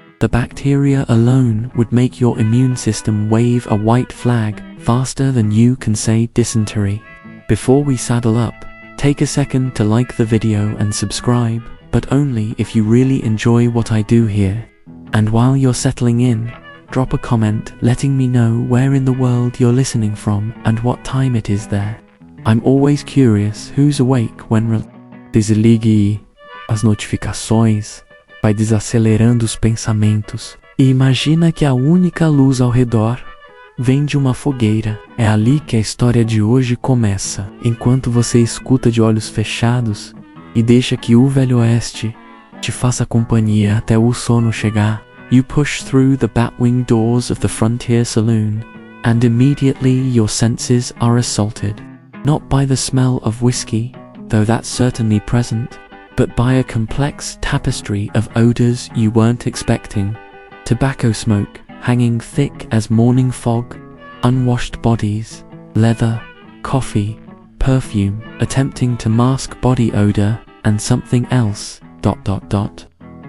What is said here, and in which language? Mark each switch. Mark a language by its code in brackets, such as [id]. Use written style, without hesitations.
[en] The bacteria alone would make your immune system wave a white flag faster than you can say dysentery. Before we saddle up, take a second to like the video and subscribe, but only if you really enjoy what I do here. And while you're settling in, drop a comment letting me know where in the world you're listening from and what time it is there. I'm always curious who's awake when [pt] Desligue as notificações, vai desacelerando os pensamentos. E imagina que a única luz ao redor vem de uma fogueira. É ali que a história de hoje começa. Enquanto você escuta de olhos fechados e deixa que o Velho Oeste te faça companhia até o sono chegar, [en] you push through the batwing doors of the Frontier Saloon, and immediately your senses are assaulted. Not by the smell of whiskey, though that's certainly present, but by a complex tapestry of odors you weren't expecting. Tobacco smoke hanging thick as morning fog, unwashed bodies, leather, coffee, perfume attempting to mask body odor, and something else, ...